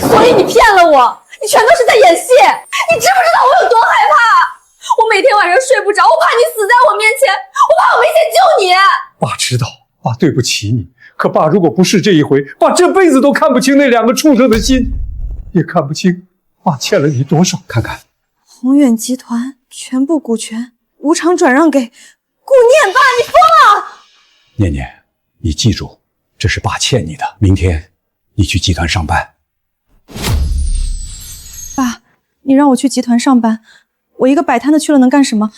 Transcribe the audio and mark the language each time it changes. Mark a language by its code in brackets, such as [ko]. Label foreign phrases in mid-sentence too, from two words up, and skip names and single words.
[zh] 所以你騙了我，你全都是在演戲。你知不知道我有多害怕？我每天晚上睡不着，我怕你死在我面前，我怕我没钱救你。爸知道，爸对不起你。可爸如果不是這一回，爸這輩子都看不清那2個畜生的心，也看不清爸欠了你多少。看看，宏遠集團全部股權無償轉讓給顧念。爸，你瘋了！念念，你記住，這是爸欠你的。明天你去集團上班。爸，你讓我去集團上班，我一個擺攤的去了能幹什麼？